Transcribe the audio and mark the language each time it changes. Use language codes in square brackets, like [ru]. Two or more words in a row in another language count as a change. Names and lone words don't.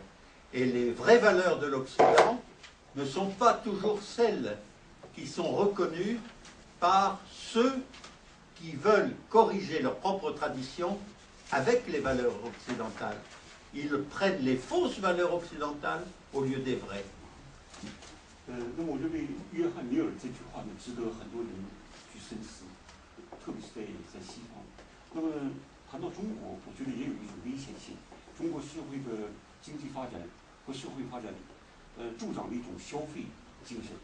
[fr] Et les vraies valeurs de l'Occident ne sont pas toujours celles qui sont reconnues par ceux qui veulent corriger leur propre tradition avec les valeurs occidentales. Ils prennent les fausses valeurs occidentales au lieu des vraies. [zh] 那么我认为约翰尼尔这句话呢，值得很多人去深思，特别是在西方。那么谈到中国，我觉得也有一种危险性。中国社会的经济发展和社会发展，助长了一种消费精神。